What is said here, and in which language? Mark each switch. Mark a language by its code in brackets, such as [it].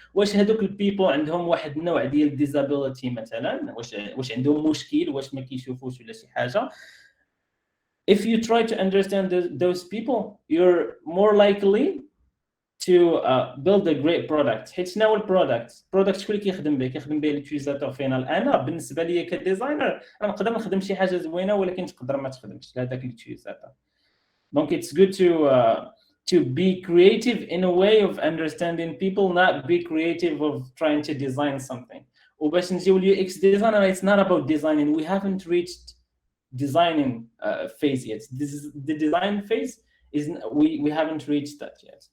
[ar] واش هذوك البيبل عندهم واحد النوع ديال disability مثلا، واش عندهم مشكل، واش ما كيشوفوش ولا شي حاجه. [en] If you try to understand those people, you're more likely to build a great product. [ar] حيت شنو هو البرودكت شكون اللي كيخدم به اليوتيليزاتور فينال. انا بالنسبه لي كديزاينر انا نقدر نخدم شي حاجه زوينه ولكن تقدر ما تخدمش لهذاك اليوتيليزاتور. [en] Donc it's good to be creative in a way of understanding people, not be creative of trying to design something. [ar] وباش نجيو لليو اكس [en] designer, it's not about designing. We haven't reached designing phase yet. This is the design phase. We haven't reached that yet.